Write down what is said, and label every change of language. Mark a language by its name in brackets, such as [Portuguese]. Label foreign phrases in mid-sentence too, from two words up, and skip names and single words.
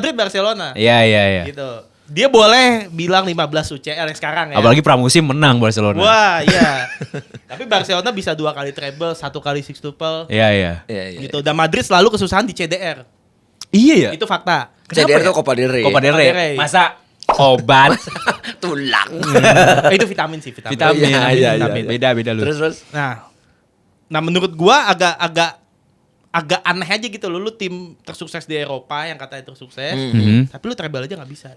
[Indonesian] Madrid Barcelona. Iya. Gitu. Dia boleh bilang 15 UCL yang sekarang ya. Apalagi pramusim menang Barcelona. Wah, iya. Tapi Barcelona bisa 2 kali treble, 1 kali sixtuple. Iya. Iya. Gitu. Dan Madrid selalu kesusahan di CDR. Iya ya. Itu fakta. CDR itu Copa del Rey. Copa del Copa del Rey. Rey. Masa obat. Tulang. Itu vitamin sih, vitamin. Vitamin. Iya. Vitamin. Beda lu. Terus. Nah menurut gua agak aneh aja gitu lu tim tersukses di Eropa yang katanya tersukses, tapi lu treble aja nggak bisa.